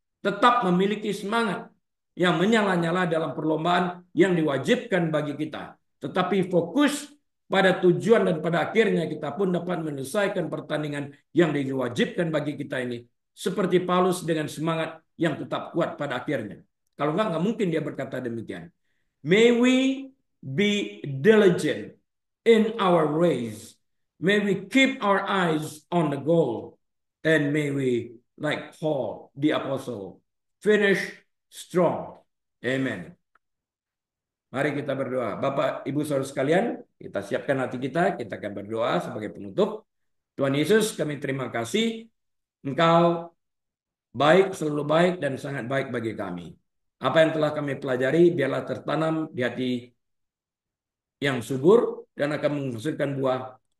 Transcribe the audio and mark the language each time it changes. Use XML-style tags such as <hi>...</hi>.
<id>Tetap memiliki semangat yang menyala-nyala dalam perlombaan yang diwajibkan bagi kita. Tetapi fokus pada tujuan dan pada akhirnya kita pun dapat menyelesaikan pertandingan yang diwajibkan bagi kita ini. Seperti Paulus dengan semangat yang tetap kuat pada akhirnya. Kalau nggak mungkin dia berkata demikian.</id> <en>May we be diligent in our race. May we keep our eyes on the goal. And may we, like Paul, the apostle, finish strong.</en> <id>Amen. Mari kita berdoa. Bapak, Ibu, Saudara sekalian, kita siapkan hati kita akan berdoa sebagai penutup. Tuhan Yesus, kami terima kasih. Engkau baik, selalu baik, dan sangat baik bagi kami. Apa yang telah kami pelajari, biarlah tertanam di hati yang subur, dan akan menghasilkan buah</id>